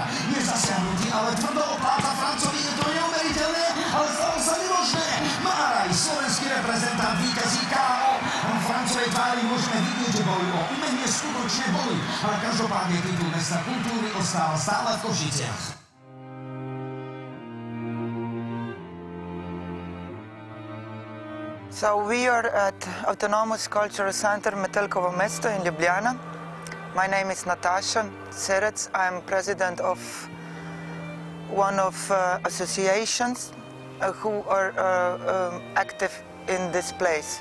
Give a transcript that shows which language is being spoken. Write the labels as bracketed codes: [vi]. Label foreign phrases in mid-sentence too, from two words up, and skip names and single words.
[sk] Je zasiahnutý, ale tvrdo opláta Francovi, je to neuveriteľné, ale stalo sa nemožné. Máraj, slovenský reprezentant, víťazí KO. V Francovej tvári môžeme vidieť, že boli o umenie skutočne boli, ale každopádne titul mesta kultúry ostáva stále v Košiciach. [en] So we are at Autonomous Cultural Center Metelkovo Mesto in Ljubljana. My name is Natasha Serec. I'm president of one of associations who are active in this place.